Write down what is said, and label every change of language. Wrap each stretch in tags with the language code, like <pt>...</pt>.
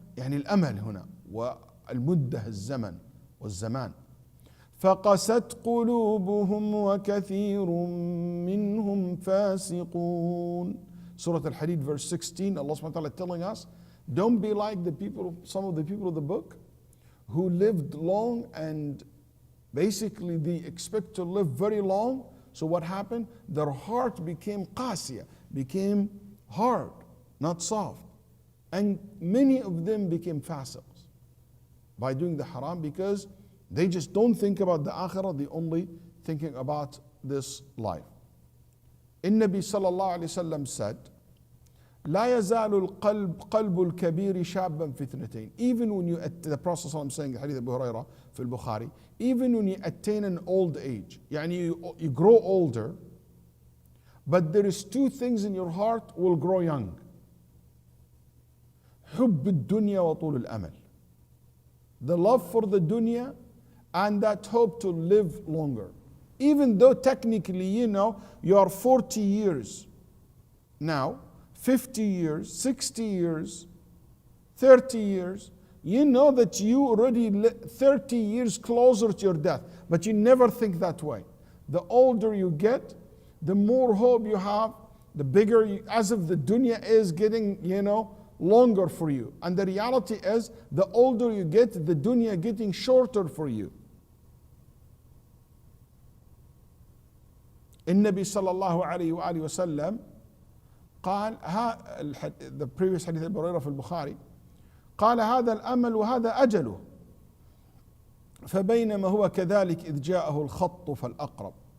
<ar>يعني الأمل هنا والمدة الزمن والزمان. فقست قلوبهم وكثير منهم فاسقون.</ar> <en>Surah Al-Hadid verse 16, Allah subhanahu wa ta'ala telling us, don't be like the people, some of the people of the book who lived long and basically they expect to live very long. So what happened? Their heart became qasiyah, became hard, not soft. And many of them became fasiqs by doing the haram because they just don't think about the akhirah, they only thinking about this life.</en> <ar>النبي صلى الله عليه وسلم said, لا يزال قلب الكبير شابا في اثنتين.</ar> <en>Even when you, the Prophet صلى الله عليه وسلم saying,</en> <ar>حديث أبو هريرة في البخاري,</ar> <en>even when you attain an old age, يعني you grow older, but there is two things in your heart will grow young.</en> <ar>حب الدنيا وطول الأمل.</ar> <en>The love for the dunya and that hope to live longer. Even though technically, you are 40 years now, 50 years, 60 years, 30 years, you know that you already 30 years closer to your death, but you never think that way. The older you get, the more hope you have, the bigger, as if the dunya is getting, longer for you. And the reality is, the older you get, the dunya getting shorter for you.</en> <ar>النبي صلى الله عليه وآله وسلم قال</ar> <en>the previous</en> <ar>حديث أبي هريرة في البخاري قال هذا الأمل وهذا أجله فبينما هو كذلك إذ جاءه الخط الأقرب.</ar>